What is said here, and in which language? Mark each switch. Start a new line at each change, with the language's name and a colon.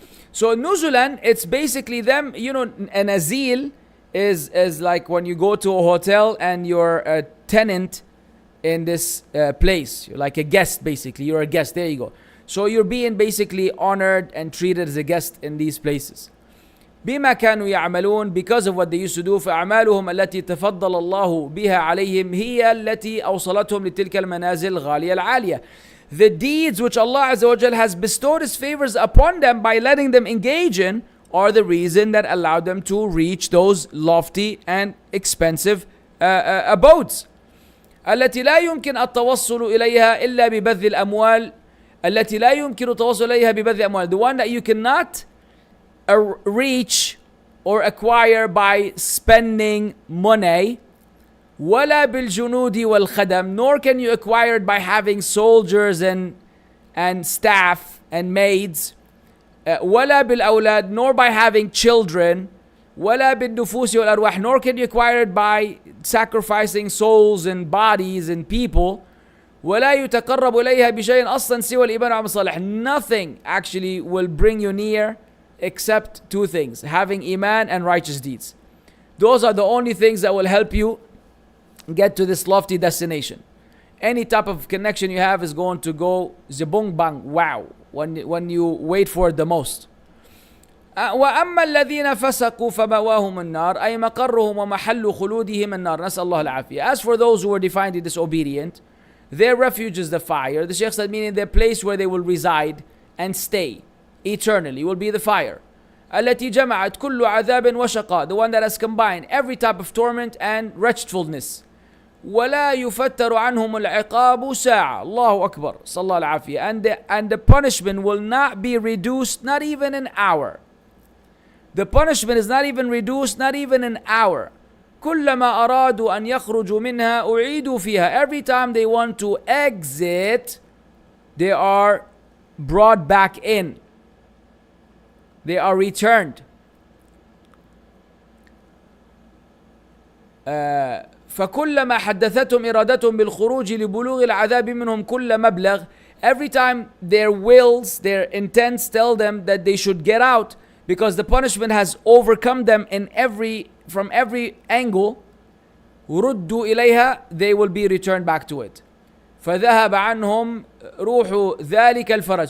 English: So nuzulan, it's basically them, an azil is like when you go to a hotel and you're a tenant in this place. You're like a guest, basically. You're a guest. There you go. So you're being basically honored and treated as a guest in these places.
Arabic: بما كانوا يعملون,
English: because of what they used to do.
Arabic: فأعمالهم التي تفضل الله بها عليهم هي التي أوصلتهم لتلك المنازل الغالية العالية.
English: The deeds which Allah Azza wa Jal has bestowed His favors upon them by letting them engage in are the reason that allowed them to reach those lofty and expensive abodes.
Arabic: التي لا يمكن التوصل إليها إلا ببذل الأموال. التي لا يمكن التوصل إليها ببذل الأموال.
English: The one that you cannot reach or acquire by spending money.
Arabic: ولا بالجنود والخدم,
English: nor can you acquire it by having soldiers and staff and maids.
Arabic: ولا بالأولاد,
English: nor by having children.
Arabic: ولا بالنفوس والأرواح,
English: nor can you acquire it by sacrificing souls and bodies and people.
Arabic: ولا يتقرب إليها بشيء أصلا سوى الإيمان والعمل الصالح.
English: Nothing actually will bring you near except two things: having iman and righteous deeds. Those are the only things that will help you get to this lofty destination. Any type of connection you have is going to go zibung bang, wow, when you wait for it the most.
Arabic: وأما الذين فسقوا فمأواهم النار أي مقرهم ومحل خلودهم النار نسأل الله العافية.
English: As for those who were defiantly disobedient, their refuge is the fire. The Shaykh said, meaning their place where they will reside and stay eternally will be the fire.
Arabic: التي جمعت كل عذاب وشقاء,
English: the one that has combined every type of torment and wretchedness.
Arabic: ولا يفتر عنهم العقاب ساعة. الله أكبر. صلى الله العافية.
English: And the punishment will not be reduced, not even an hour. The punishment is not even reduced, not even an hour.
Arabic: كلما أرادوا أن يخرجوا منها أعيدوا فيها.
English: Every time they want to exit, they are brought back in. They are returned.
Arabic: فكلما حدثتهم إرادتهم بالخروج لبلوغ العذاب منهم كل مبلغ.
English: Every time their wills, their intents tell them that they should get out because the punishment has overcome them from every angle.
Arabic: ردوا إليها,
English: they will be returned back to it.
Arabic: فذهب عنهم روح ذلك الفرج.